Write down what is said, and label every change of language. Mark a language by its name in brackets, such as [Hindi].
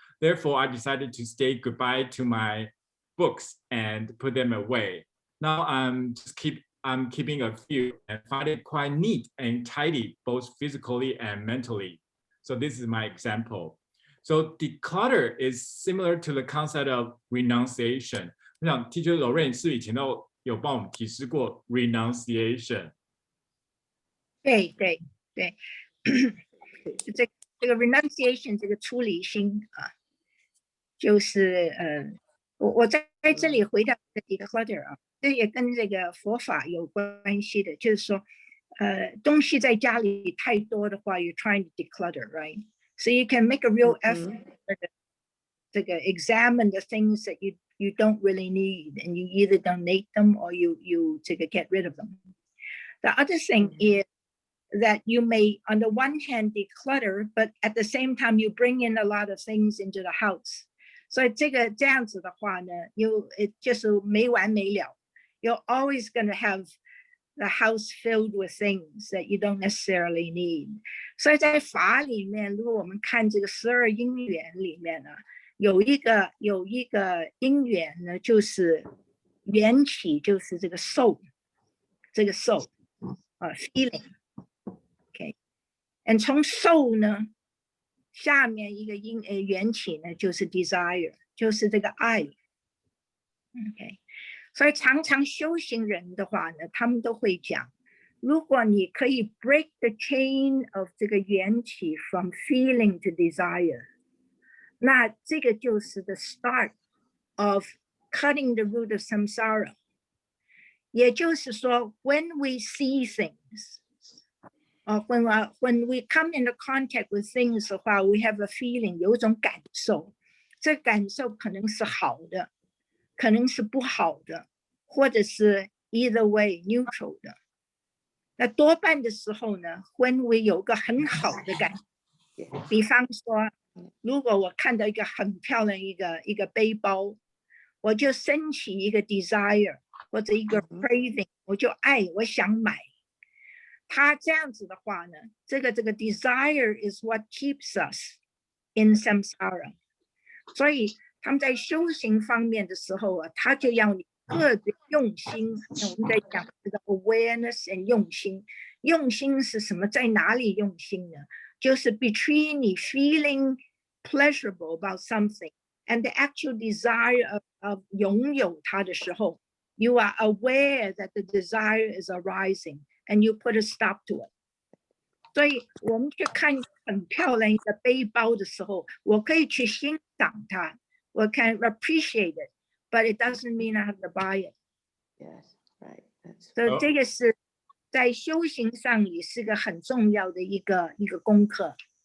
[English] Therefore, I decided to say goodbye to my books and put them away. Now I'm keeping a few and find it quite neat and tidy, both physically and mentally. So this is my example. So declutter is similar to the concept of renunciation. [Chinese] 我想 Teacher Lorraine 是以前都有帮我们提示过 renunciation。对对对，这个 renunciation 这个出离心啊，就是我在这里回到 declutter 啊，这也跟这个佛法有关系的，就是说东西在家里太多的话 ， [English] you're trying to declutter, right? So you can make a real effort to examine the things that you don't really need, and you either donate them or you get rid of them. The other thing is that you may, on the one hand, declutter, but at the same time, you bring in a lot of things into the house. [Chinese] 所以这样子的话呢，就是没完没了。 [English] You're always going to have the house filled with things that you don't necessarily need. [Chinese] 所以在法里面，如果我们看这个12因缘里面呢，有一个因缘呢，就是缘起，就是这个 soul， 这个 [English] soul feeling。 [Chinese] Okay， and 从 soul 呢，下面一个缘起呢，就是 desire， 就是这个爱。 Okay。所以常常修行人的话呢，他们都会讲，如果你可以 [English] break the chain of [Chinese] 这个缘起 [English] from feeling to desire， [Chinese] 那这个就是 [English] the start of cutting the root of samsara。 [Chinese] 也就是说 [English] ，when we see things， when we come into contact with things 的话 ，we have a feeling， [Chinese] 有一种感受，这感受可能是好的。可能是不好的，或者是 [English] either way neutral [Chinese] 的。那多半的时候呢 ， [English] when we [Chinese] 有个很好的感觉，比方说，如果我看到一个很漂亮一个背包，我就升起一个 desire 或者一个 craving， 我就我想买。它这样子的话呢，这个 [English] desire is what keeps us in samsara。 [Chinese] 所以他们在修行方面的时候啊，他就要你特别用心。我们在讲这个 [English] awareness and [Chinese] 用心，用心是什么？在哪里用心呢？ [English] 就是 between 你 feeling pleasurable about something and the actual desire of [Chinese] 拥有它的时候 [English] ，you are aware that the desire is arising and you put a stop to it。 [Chinese] 所以我们去看很漂亮一个背包的时候，我可以去欣赏它。 [English] 我 can appreciate it, but it doesn't mean I have to buy it. Yes, right. That's [Chinese] 所以这个是在修行上也是个很重要的一个功课。